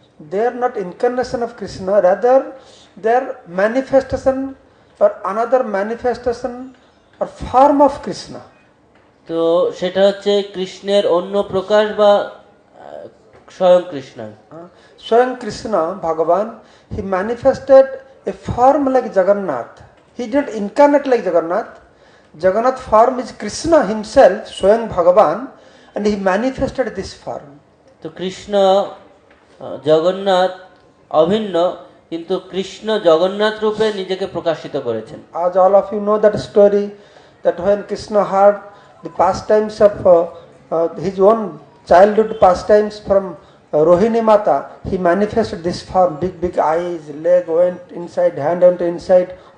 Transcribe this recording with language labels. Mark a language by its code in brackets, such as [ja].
[en] They are not incarnation of Krishna, rather they are manifestation or another manifestation or form of Krishna. [bn] তো সেটা হচ্ছে কৃষ্ণের অন্য প্রকাশ বা স্বয়ং Krishna. [en] Swayam Krishna, Bhagavan, he manifested a form like Jagannath. He did not incarnate like Jagannath. Jagannath form is Krishna himself, Swayam Bhagavan, and he manifested this form. [bn] তো কৃষ্ণ জগন্নাথ অভিন্ন, কিন্তু কৃষ্ণ জগন্নাথ রূপে নিজেকে প্রকাশিত করেছেন। [en] As all of you know that story, that when Krishna heard the pastimes of his own childhood pastimes from Rohini Mata, he manifested this form, big eyes, leg went inside, hand went inside.